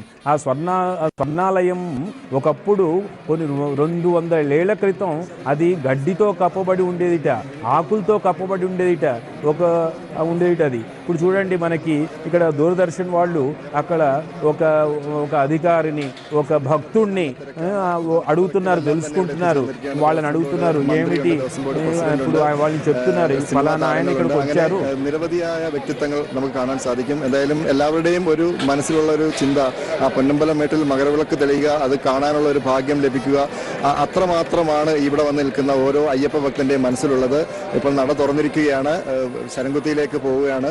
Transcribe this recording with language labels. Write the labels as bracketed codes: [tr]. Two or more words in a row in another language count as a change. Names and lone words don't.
[te] ఆ స్వర్ణాలయం ఒకప్పుడు కొన్ని 200 ఏళ్ల క్రితం అది గడ్డితో కప్పబడి ఉండేదిట, ఆకులతో కప్పబడి ఉండేదిట అది. ఇప్పుడు చూడండి మనకి ఇక్కడ దూరదర్శన్ వాళ్ళు అక్కడ ఒక అధికారిని ఒక భక్తుడిని అడుగుతున్నారు, తెలుసుకుంటున్నారు. వాళ్ళని అడుగుతున్నారు ఏమిటి, ఇప్పుడు వాళ్ళని చెప్తున్నారు ഫലാന ఆయన ഇక్కడికి వచ్చారు. [ml] നിരവധിയായ വ്യക്തിത്വങ്ങൾ നമുക്ക് കാണാൻ സാധിക്കും. എന്തായാലും എല്ലാവരുടെയും ഒരു മനസ്സിലുള്ള ഒരു ചിന്ത ആ പൊന്നമ്പലം മേട്ടിൽ മകരവിളക്ക് തെളിയുക, അത് കാണാനുള്ള ഒരു ഭാഗ്യം ലഭിക്കുക, അത്രമാത്രമാണ് ഇവിടെ വന്ന് നിൽക്കുന്ന ഓരോ അയ്യപ്പ ഭക്തന്റെയും മനസ്സിലുള്ളത്. ഇപ്പോൾ നട തുറന്നിരിക്കുകയാണ്, ശരംകുത്തിയിലേക്ക് പോവുകയാണ്.